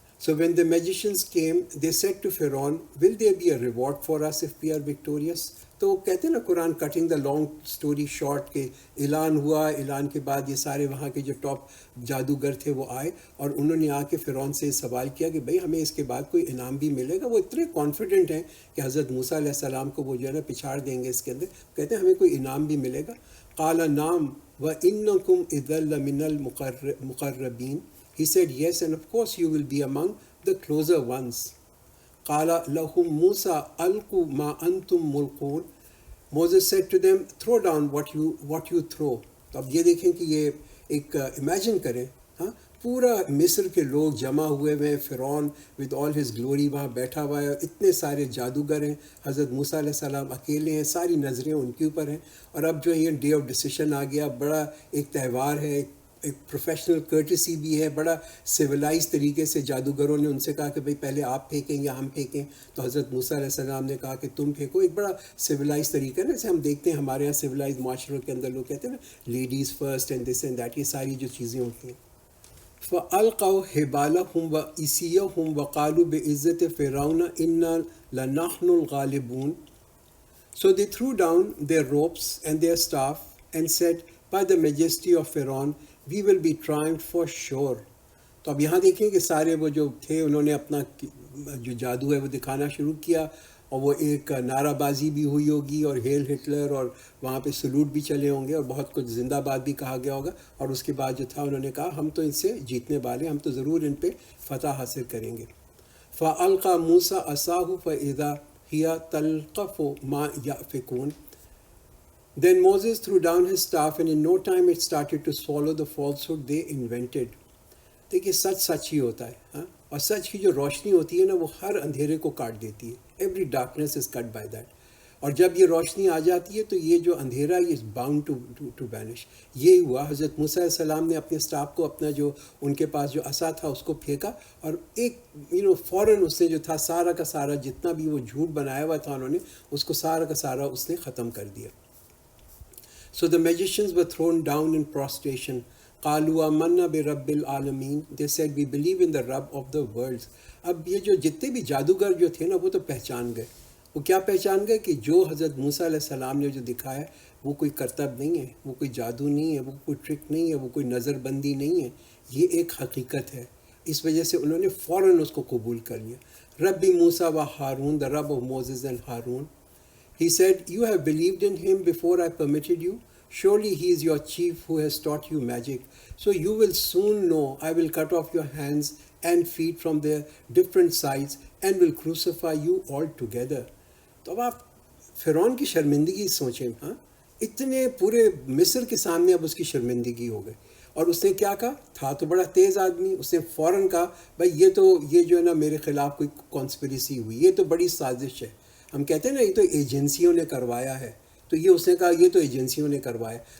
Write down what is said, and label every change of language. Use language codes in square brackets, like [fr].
[en] So when the magicians came, they said to Pharaoh, will there be a reward for us if we are victorious? [ur] تو کہتے ہیں نا قرآن [en] cutting the long story short [ur] کہ اعلان ہوا, اعلان کے بعد یہ سارے وہاں کے جو ٹاپ جادوگر تھے وہ آئے اور انہوں نے آ کے فرعون سے سوال کیا کہ بھئی ہمیں اس کے بعد کوئی انعام بھی ملے گا. وہ اتنے کانفیڈنٹ ہیں کہ حضرت موسیٰ علیہ السلام کو وہ جو ہے نا پچھاڑ دیں گے اس کے اندر, کہتے ہیں ہمیں کوئی انعام بھی ملے گا. [ar] قال نعم وَإِنَّكُمْ إِذًا لَمِنَ الْمُقَرَّبِينَ. [en] He said yes, and of course you will be among the closer ones. [ar] قال لهم موسى ألقوا ما أنتم ملقون. [en] Moses said to them, throw down what you throw. [ur] تو اب یہ دیکھیں کہ یہ ایک امیجن کریں, ہاں پورا مصر کے لوگ جمع ہوئے ہوئے, فرعون [en] with all his glory [ur] وہاں بیٹھا ہوا ہے, اتنے سارے جادوگر ہیں, حضرت موسیٰ علیہ السلام اکیلے ہیں, ساری نظریں ان کے اوپر ہیں. اور اب جو ہے یہ [en] day of decision [ur] آ گیا, بڑا ایک تہوار ہے, ایک پروفیشنل کرٹسی بھی ہے, بڑا سویلائز طریقے سے جادوگروں نے ان سے کہا کہ بھئی پہلے آپ پھینکیں یا ہم پھینکیں. تو حضرت موسیٰ علیہ السلام نے کہا کہ تم پھینکو. ایک بڑا سویلائز طریقہ ہے, جیسے ہم دیکھتے ہیں ہمارے یہاں سویلائز معاشروں کے اندر لوگ کہتے ہیں نا [en] ladies first and this and that, [ur] یہ ساری جو چیزیں ہوتی ہیں. [ar] فَأَلْقَوْا حِبَالَهُمْ وَإِسِيَّهُمْ وَقَالُوا بِعِزَّةِ فِرْعَوْنَ إِنَّا لَنَحْنُ الْغَالِبُونَ. [en] So they threw down their ropes and their staff and said, by the majesty of Pharaoh, we will be triumphed for sure. [ur] تو اب یہاں دیکھیں کہ سارے وہ جو تھے انہوں نے اپنا جو جادو ہے وہ دکھانا شروع کیا, اور وہ ایک نعرہ بازی بھی ہوئی ہوگی اور ہیل ہٹلر اور وہاں پہ سلوٹ بھی چلے ہوں گے اور بہت کچھ زندہ باد بھی کہا گیا ہوگا. اور اس کے بعد جو تھا انہوں نے کہا ہم تو ان سے جیتنے والے, ہم تو ضرور ان پہ فتح حاصل کریں گے. [ar] فَأَلْقَى مُوسَىٰ عَصَاهُ فَإِذَا هِيَ تَلْقَفُ مَا يَأْفِكُونَ. [en] Then Moses threw down his staff and in no time it started to swallow the falsehood they invented. [ur] دیکھیے سچ ہی ہوتا ہے, ہاں, اور سچ کی جو روشنی ہوتی ہے نا وہ ہر اندھیرے کو کاٹ دیتی ہے. [en] Every darkness is cut by that. [ur] اور جب یہ روشنی آ جاتی ہے تو یہ جو اندھیرا یہ [en] Bound to vanish. [ur] یہی ہوا, حضرت موسیٰ علیہ السلام نے اپنے اسٹاف کو اپنا جو ان کے پاس جو عصا تھا اس کو پھینکا اور ایک فوراً اس نے جو تھا سارا کا سارا جتنا بھی وہ جھوٹ بنایا ہوا تھا انہوں نے اس کو سارا کا سارا اس نے ختم کر دیا. [en] So the magicians were thrown down in prostration. [ar] قالوا آمنا برب العالمین. [en] They said we believe in the Rabb of the worlds. [ur] اب یہ جو جتنے بھی جادوگر جو تھے نا وہ تو پہچان گئے. وہ کیا پہچان گئے کہ جو حضرت موسیٰ علیہ السلام نے جو دکھایا وہ کوئی کرتب نہیں ہے، وہ کوئی جادو نہیں ہے، وہ کوئی ٹرک نہیں ہے، وہ کوئی نظر بندی نہیں ہے، یہ ایک حقیقت ہے. اس وجہ سے انہوں نے فوراً اس کو قبول کر لیا. [ar] ربی موسیٰ و ہارون، [en] the Rabb of Moses and Harun. He said, you have believed in him before I permitted you. Surely he is your chief who has taught you magic. So you will soon know I will cut off your hands and feet from their different sides and will crucify you all together. [ur] تو اب آپ فرعون کی شرمندگی سوچیں. ہاں اتنے پورے مصر کے سامنے اب اس کی شرمندگی ہو گئی. اور اس نے کیا کہا؟ تھا تو بڑا تیز آدمی. اس نے فوراً کہا بھائی یہ جو ہے نا میرے خلاف کوئی کانسپریسی ہوئی، یہ تو بڑی سازش ہے. ہم کہتے ہیں نا یہ تو ایجنسیوں نے کروایا ہے. تو یہ اس نے کہا یہ تو ایجنسیوں نے کروایا.